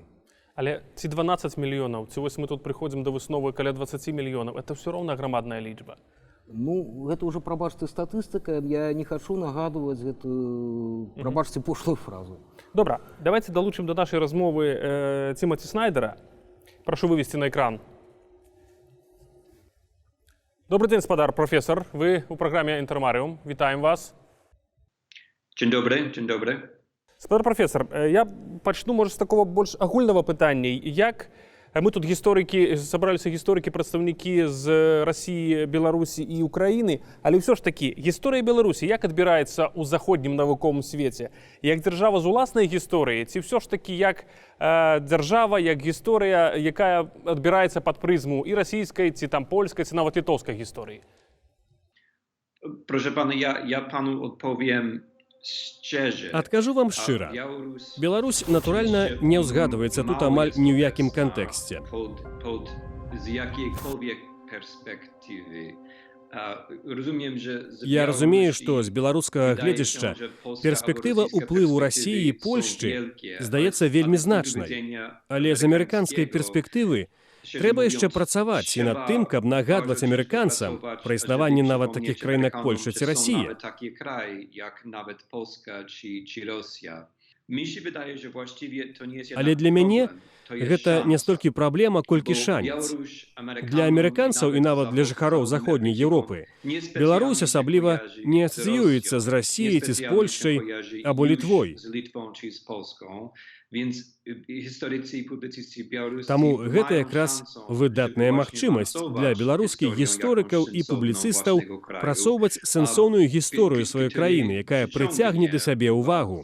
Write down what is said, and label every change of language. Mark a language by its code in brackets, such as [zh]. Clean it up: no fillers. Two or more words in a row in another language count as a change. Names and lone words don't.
[be] Але ці 12 мільёнаў, ці вось мы тут прыходзім да высновы каля 20 мільёнаў, это ўсё роўна грамадная лічба. Ну, гэта ўжо, прабачце, статыстыка, я не хачу нагадваць гэтую, прабачце, пошлую фразу. Добра, давайте далучым до нашай размовы Тимоти Снайдера. [ru] Прошу вывести на экран. Добрый день, [be] спадар професор. [ru] Вы у программе Интермариум. [be] Вітаем вас. [pl] Dzień dobry, dzień dobry. [be] Спадар професор, я пачну, можа, з такого больш агульнага пытання. Як мы тут гісторыкі, сабраліся гісторыкі, прадстаўнікі з Расіі, Беларусі і Украіны, але ўсё ж такі, гісторыя Беларусі як адбіраецца ў заходнім навуковым свеце? Як дзяржава з уласнай гісторыі, ці ўсё ж такі як дзяржава, як гісторыя, якая адбіраецца пад прызму і расійскай, ці там польскай, ці нават літоўскай гісторыі? [pl] Proszę pana, ja panu odpowiem szczerze. [be] Адкажу вам шчыра. Беларусь, натуральна, не ўзгадваецца тут амаль ні ў якім кантэксце. [pl] Z jakiejkolwiek perspektywy. Rozumiem, że [be] Я разумею, што з беларускага гледзяшча перспектыва ўплыву Расіі і Польшчы здаецца вельмі значнай. Але з амерыканскай перспектывы трэба яшчэ працаваць і над тым, каб нагадваць амерыканцам пра існаванне нават такіх краін, як Польшча ці Расія. [pl] Taki kraj jak nawet Polska czy Rosja. Mi się wydaje, że właściwie to nie jest [be] Але для мяне гэта не столькі праблема, колькі шанец. Для амерыканцаў і нават для жыхароў заходняй Еўропы Беларусь асабліва не асацыюецца з Расіяй ці з Польшчай або Літвой. Таму гэта якраз выдатная магчымасць для беларускіх гісторыкаў і публіцыстаў працоўваць сэнсоўную гісторыю сваёй краіны, якая прыцягне да сябе ўвагу.